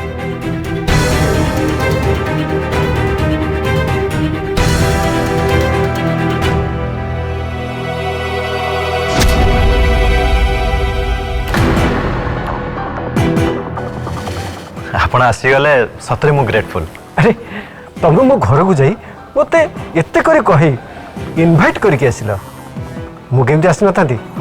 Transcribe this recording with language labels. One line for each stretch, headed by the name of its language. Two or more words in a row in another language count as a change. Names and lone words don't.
Odia: ଆପଣ ଆସିଗଲେ ସତରେ ମୁଁ ଗ୍ରେଟଫୁଲ। ଅରେ ତୁମ ମୋ ଘର କୋ ଯାଇ ମତେ ଏତେ କରେ କହି ଇନଭାଇଟ କରକେ ଆସିଲ ମୁଁ କେମିତି ଆସିନଥାନ୍ତି?